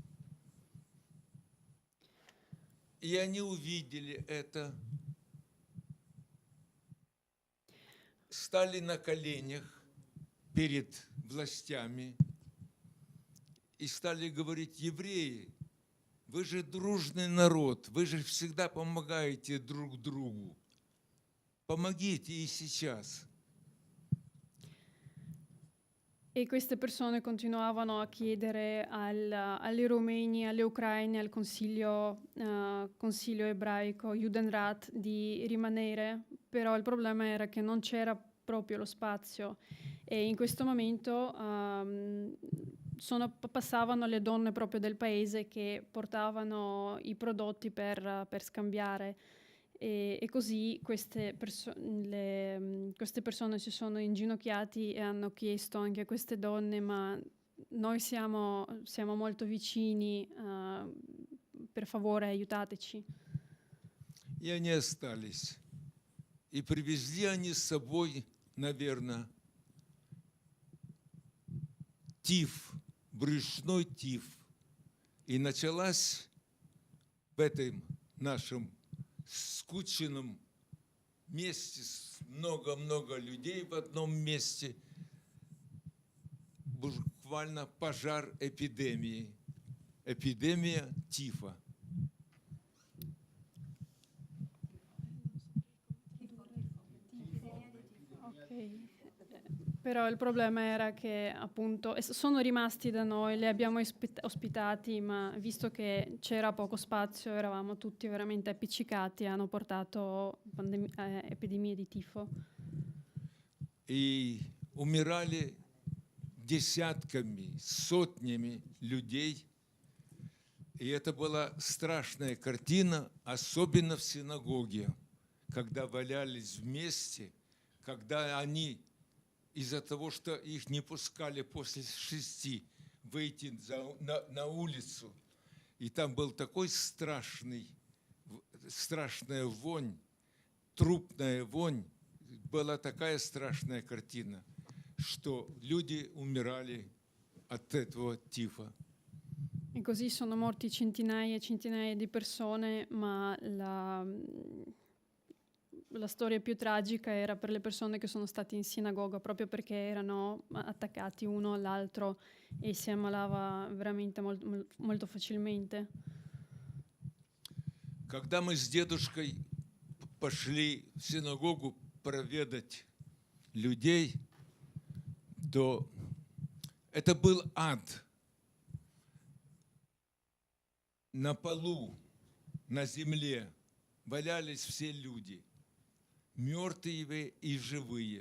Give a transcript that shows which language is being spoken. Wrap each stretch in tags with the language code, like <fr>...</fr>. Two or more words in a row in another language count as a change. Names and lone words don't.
<ru>И они увидели это, стали на коленях перед властями и стали говорить: евреи, вы же дружный народ, вы же всегда помогаете друг другу. Помогите и сейчас.</ru> <it>E queste persone continuavano a chiedere agli rumeni, alle ucraine, al consiglio ebraico, Judenrat, di rimanere, però il problema era che non c'era proprio lo spazio e in questo momento passavano le donne proprio del paese che portavano i prodotti per scambiare. E così queste persone si sono inginocchiati e hanno chiesto anche a queste donne: ma noi siamo molto vicini, per favore aiutateci.</it> <ru>И они остались. И привезли они с собой, наверное, тиф, брюшной тиф. И началась в этом нашем скученном месте, много-много людей в одном месте, буквально пожар эпидемии, эпидемия тифа.</ru> <it>Però il problema era che appunto sono rimasti da noi, li abbiamo ospitati, ma visto che c'era poco spazio, eravamo tutti veramente appiccicati, hanno portato epidemie di tifo.</it> <ru>И умирали десятками, сотнями людей. И это была страшная картина, особенно в синагоге, когда валялись вместе, когда они из-за того, что их не пускали после 6 выйти на улицу. И там был такой страшная вонь, трупная вонь. Была такая страшная картина, что люди умирали от этого тифа.</ru> <it>E così sono morti centinaia e centinaia di persone, ma la storia più tragica era per le persone che sono state in sinagoga, proprio perché erano attaccati uno all'altro e si ammalava veramente molto facilmente.</it> <ru>Когда мы с дедушкой пошли в синагогу проведать людей, то это был ад. На полу, на земле валялись все люди, мертвые и живые.</ru>